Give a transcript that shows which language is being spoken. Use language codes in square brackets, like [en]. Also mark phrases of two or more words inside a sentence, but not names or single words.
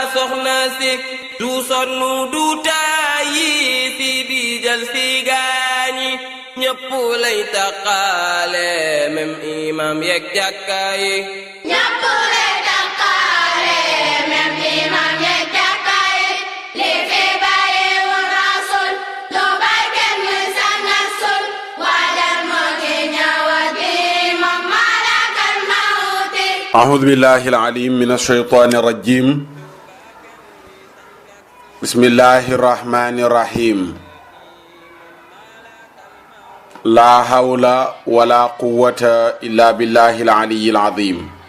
[wo] soxna si du sonnu du taayi si di jël si gaañi ñëpp lay taqaale même imam yeeg jàkka yi ñëpp lay taqaale même imam yeeg jàkka yi li fi bàyyi wul rasul du bay kenn sang ak sul waajal moo ngi ñëwati moom [ar] ملك الموت أعوذ بالله العليم من الشيطان الرجيم بسم الله الرحمن الرحيم لا حول ولا قوة إلا بالله العلي العظيم